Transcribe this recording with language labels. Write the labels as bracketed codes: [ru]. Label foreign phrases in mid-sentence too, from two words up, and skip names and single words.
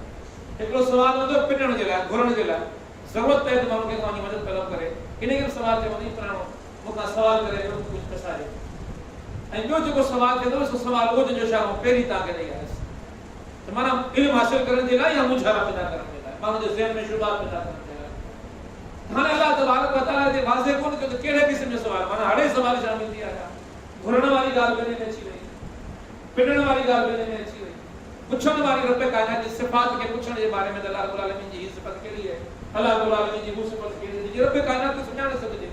[sd] हिकिड़ो सवाल हूंदो पिनण जे लाइ, घुरण जे लाइ, ज़रूरत पए त माण्हू खे तव्हांजी मदद तलब करे, इन खे सवाल चवंदा आहिनि फलाणो मूंखां सवाल करे कुझु पसारे। ऐं ॿियो जेको सवाल कंदो सो सवाल उहो जंहिंजो इशारो पहिरीं तव्हांखे ॾेई आयुसि त माना इल्मु हासिल करण जे लाइ या मुझारा पैदा करण जे लाइ, माण्हू जे ज़हन में शुबा पैदा करण जे लाइ। हाणे [ar] الله تبارك وتعالى [sd] जे वाज़े कोन कयो त कहिड़े क़िस्म जो सवाल, माना हड़े सवाल शामिल थी आया। घुरण वारी ॻाल्हि ॿिन्ही में अची वई, पिनण वारी ॻाल्हि ॿिन्ही में अची वई, पुछण वारी रब कायनात जी सिफ़ात खे पुछण जे बारे में त [ar] الله رب العالمين [sd] जी ही सिफ़त कहिड़ी आहे, [ar] الله رب العالمين [sd] जी हू सिफ़त कहिड़ी आहे, रब कायनात खे सुञाणे सघिजे।